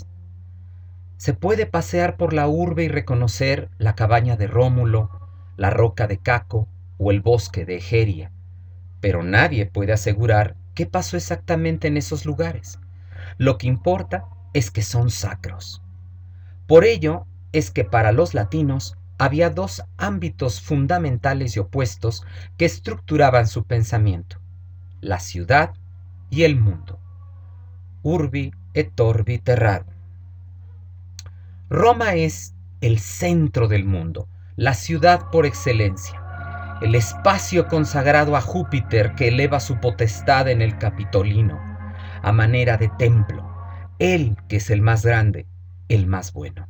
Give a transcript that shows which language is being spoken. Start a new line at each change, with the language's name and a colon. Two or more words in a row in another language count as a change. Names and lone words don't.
Spanish: Se puede pasear por la urbe y reconocer la cabaña de Rómulo, la roca de Caco o el bosque de Egeria, pero nadie puede asegurar qué pasó exactamente en esos lugares. Lo que importa es que son sacros. Por ello es que para los latinos había dos ámbitos fundamentales y opuestos que estructuraban su pensamiento: la ciudad y el mundo.
Latin: Urbi et orbi terrarum.
Spanish: Roma es el centro del mundo, la ciudad por excelencia, el espacio consagrado a Júpiter que eleva su potestad en el Capitolino, a manera de templo, él que es el más grande, el más bueno.